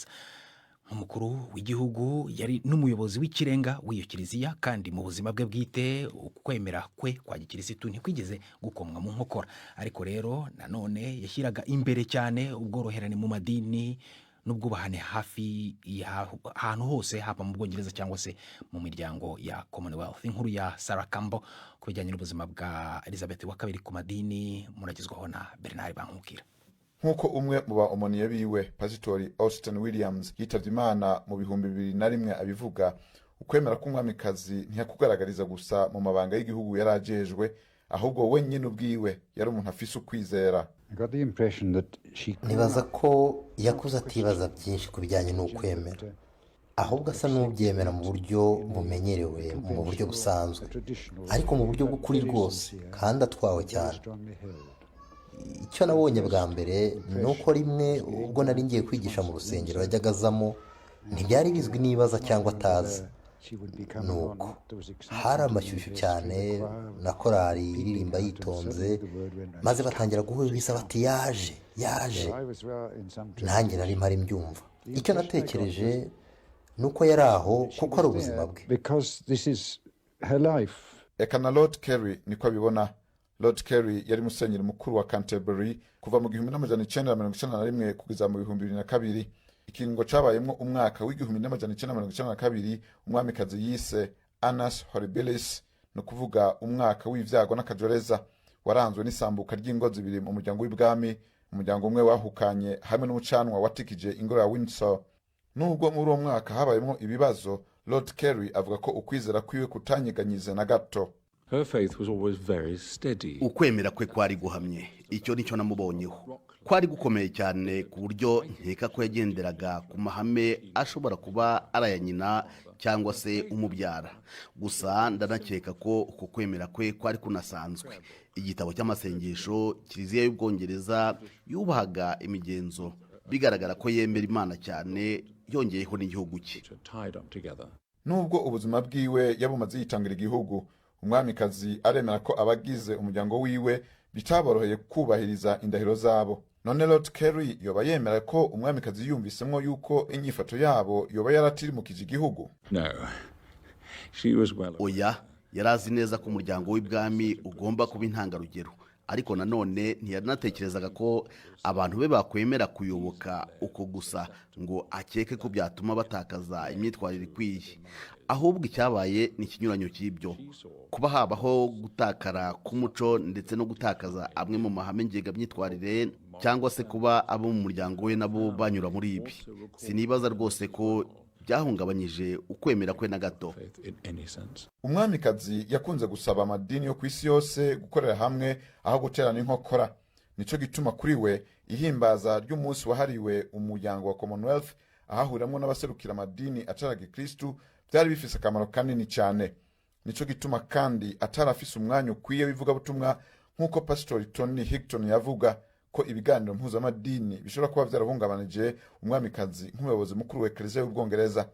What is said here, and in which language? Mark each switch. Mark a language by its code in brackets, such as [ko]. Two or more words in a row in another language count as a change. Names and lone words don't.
[rw] Nk'umukuru w'igihugu yari n'umuyobozi w'ikirenga w'iyo kiliziya, kandi mu buzima bwe bwite ukwemera kwe kwa gikirisitu ntikwigeze gukomwa mu nkokora. Ariko rero nanone yashyiraga imbere cyane ubworoherane mu madini n'ubwubahane hafi ahantu hose, haba mu Bwongereza cyangwa se mu miryango ya Commonwealth. Inkuru ya Sarah Campbell ku bijyanye n'ubuzima bwa Elizabeth wa kabiri ku madini muragizwaho na Bernard Bankukira. [rn] Nk'uko umwe mu baomoniye biwe Pasitori Austin Williams yitavye Imana mu 2001 abivuga, ukwemera k'umwamikazi ntiyakugaragariza gusa mu mabanga y'igihugu yarajejwe, ahubwo we nyine ubwiwe yari umuntu afise ukwizera. [rw] Nibaza ko yakuze atibaza byinshi ku bijyanye n'ukwemera, ahubwo asa n'ubyemera mu buryo bumenyerewe, mu buryo busanzwe, ariko mu buryo bw'ukuri rwose kandi atwawe cyane. Icyo nabonye bwa mbere ni uko rimwe ubwo nari ngiye kwigisha mu rusengero yajyaga azamo, ntibyari bizwi nibaza cyangwa atazi. Nuko hari amashyushyu cyane na korari iririmba yitonze, maze batangira guhuriza bati yaje. Nanjye nari mpari mbyumva. Icyo natekereje ni uko yari aho kuko ari ubuzima bwe. [rn] Eka na Lord Kerry niko abibona. [rw] Lord Kerry yari musenyeri mukuru wa Canterbury kuva mu 1991 kugeza mu 2002. [rn] Ikiringo cabayemwo umwaka w'1992 umwamikazi yise Annus Horribilis, no kuvuga umwaka w'ivyago n'akajoreza, waranzwe n'isambuka ry'ingo zibiri mu muryango w'ibwami, umuryango umwe wahukanye hamwe n'umucanwa watikije ingoro ya Windsor. Nubwo muri uwo mwaka habayemwo ibibazo, Lord Kerry avuga ko ukwizera kwiwe kutanyiganyize na gato. [en] Her faith was always very steady. [rw] Ukwemera kwe kwari guhamye, icyo nicyo namubonyeho. Kwari gukomeye cyane ku buryo nkeka ko yagenderaga ku mahame ashobora kuba arayanyina cyangwa se umubyara. Gusa ndanakeka ko uko kwemera kwe kwari kunasanzwe. Igitabo cy'amasengesho kiliziya y'Ubwongereza yubahaga imigenzo, bigaragara ko yemera Imana cyane, yongeyeho n'igihugu cye. [rn] Nubwo ubuzima bwiwe yabumaze yitangira igihugu, umwamikazi aremera ko abagize umuryango wiwe bitaboroheye kubahiriza indahiro zabo. None Lord Kerry yoba yemera ko umwamikazi yumvisemwo yuko inyifato yabo yoba yaratirimukije igihugu? [en] No. She was well. [rw] Oya, yarazi neza ko umuryango w'ibwami ugomba kuba intangarugero, ariko nanone ntiyanatekerezaga ko abantu be bakwemera kuyoboka uko gusa ngo akeke ko byatuma batakaza imyitwarire ikwiye. Ahubwo icyabaye ni ikinyuranyo cy'ibyo, kuba habaho gutakara k'umuco ndetse no gutakaza amwe mu mahame ngengamyitwarire, cyangwa se kuba abo mu muryango we nabo banyura muri ibi. Sinibaza rwose ko byahungabanyije ukwemera kwe na gato. Umwamikazi yakunze gusaba amadini yo ku isi yose gukorera hamwe aho guterana inkokora. [rn] Nico gituma kuri we ihimbaza ry'umunsi wahariwe umuryango wa Commonwealth ahahuriramo n'abaserukira amadini ataraga Kristo byari bifise akamaro kanini cyane. [rw] Nico gituma kandi atarafise umwanya ukwiye w'ivugabutumwa, nk'uko Pastor Tony Higton yavuga ko ibiganiro mpuzamadini bishobora kuba byarahungabanije umwamikazi nk'umuyobozi mukuru wa Kiliziya y'Ubwongereza.